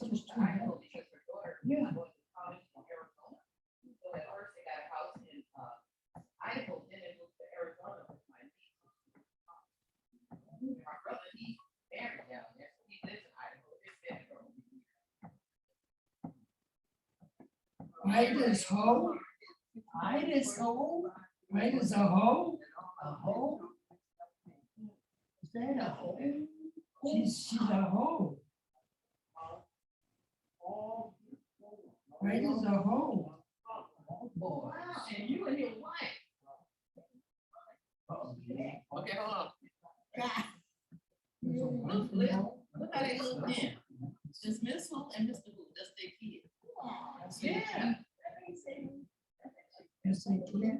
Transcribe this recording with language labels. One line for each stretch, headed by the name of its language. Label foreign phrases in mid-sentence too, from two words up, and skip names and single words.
English: It's just was too Idaho much. because her daughter. Yeah. Was going to college in Arizona. So at first they got a house in Idaho, then they moved to Arizona with my niece. My brother, he's married down there, so he lives in Idaho. It's been for a year. Ida's hoe? Ida's hoe? Ida's a hoe? A hoe? Is that a hoe? She's a hoe. Ida's a hoe. Wow, and you and your wife. Okay, hold on. Look how they look in. It's Miss Who and Mr. Who, that's their kid. Yeah. Yes, they can.